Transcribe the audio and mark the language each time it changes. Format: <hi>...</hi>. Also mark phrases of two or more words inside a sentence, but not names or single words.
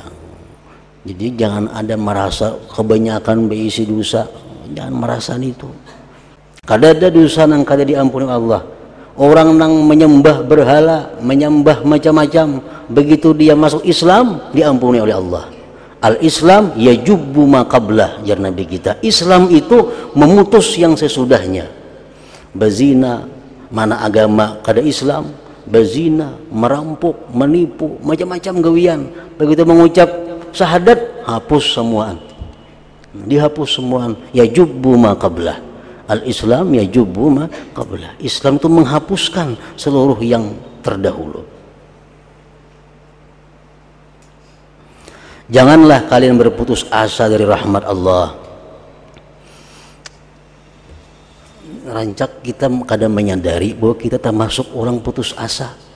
<id>Jadi jangan ada merasa kebanyakan berisi dosa. Jangan merasa itu.</id> <bjn>Kada ada dosa yang kada diampuni Allah.</bjn> <id>Orang yang menyembah berhala, menyembah macam-macam, begitu dia masuk Islam diampuni oleh Allah.</id> <ar>Al-Islam yajubbu ma qablah,</ar> <bjn>jar Nabi kita.</bjn> <id>Islam itu memutus yang sesudahnya. Bezina, mana agama kada Islam, bezina, merampok, menipu, macam-macam gawian. Begitu mengucap syahadat, hapus semuaan. Dihapus semuaan.</id> <ar>Yajubbu ma qablah. Al-Islam yajubbu ma qablah.</ar> <id>Islam itu menghapuskan seluruh yang terdahulu. Janganlah kalian berputus asa dari rahmat Allah. Rancak kita kadang menyadari bahwa kita termasuk orang putus asa.</id>